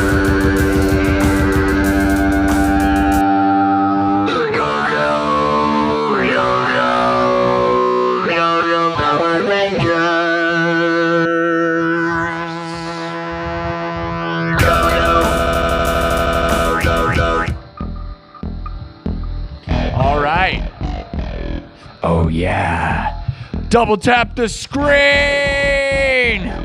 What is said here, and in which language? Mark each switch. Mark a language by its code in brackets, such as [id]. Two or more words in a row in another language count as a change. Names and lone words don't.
[en] Go, go, go, go, go, go, Power Rangers! Go, go, go, go. All right. Oh, yeah. Double tap the screen.